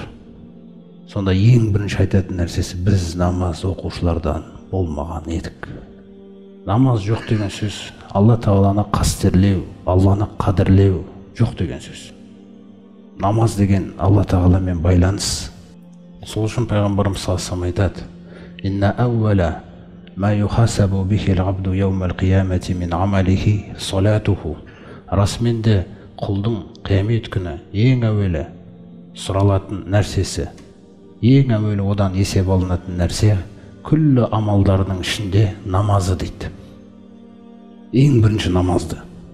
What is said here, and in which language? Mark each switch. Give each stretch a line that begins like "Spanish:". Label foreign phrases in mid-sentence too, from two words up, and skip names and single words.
Kazakh: Сонда ең бірінші айтатын нәрсесі біз намаз оқушылардан болмаған едік. Намаз жоқ деген сөз Алла Тағаланы қастерлеу, Алланы қадірлеу жоқ деген сөз. Намаз деген Алла Тағаламен байланыс. Сол үшін пайғамбарымыз
Arabic: صلى الله عليه وسلم
Kazakh: айтады:
Arabic: «إن أول ما يحاسب به العبد يوم القيامة من عمله صلاته».
Kazakh: Расымен де құлдың қиямет күні ең әуелі сұралатын нәрсесі, ең әуелі одан есеп алынатын нәрсе күллі амалдарының ішінде намазы дейді. Ең бірінші намазды.